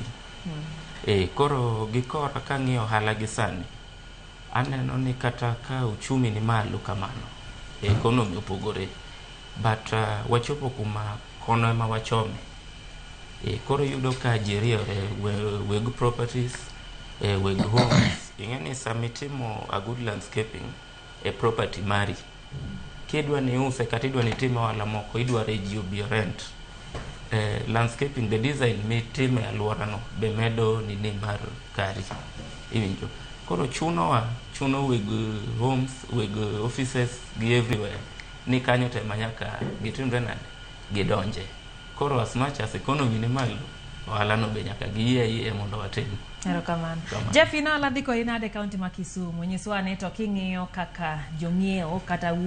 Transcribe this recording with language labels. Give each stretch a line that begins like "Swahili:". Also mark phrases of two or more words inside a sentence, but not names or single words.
Luo (Kenya and Tanzania): Koro gikora kang'iyo ohala gi sani, aneno ni kata ka uchumi ni malo kamano, economy opogore, but wachopo kuma kono ema wachome. Koro yudo ka jiriore weg properties, weg homes. Ingeni samitimo
English: a good landscaping property
Luo (Kenya and Tanzania): mari, kidwa ni use kata idwa ni timo wala moko, idwa reji obi rent, landscaping,
English: the design
Luo (Kenya and Tanzania): mitime alworano be medo nini mar kari, iwinjo. Koro chuno weg homes, weg offices gi everywhere ni kanyo te manyaka gitimre nade, gidonje. Koro
English: as much as economy
Luo (Kenya and Tanzania): ni malo, ohala no be nyaka giye mondo watim. Erokamano. Jeff, ina ladhi ko inade kaunti ma Kisumu, nyiswa ne to king'iyo kaka jong'ieo kata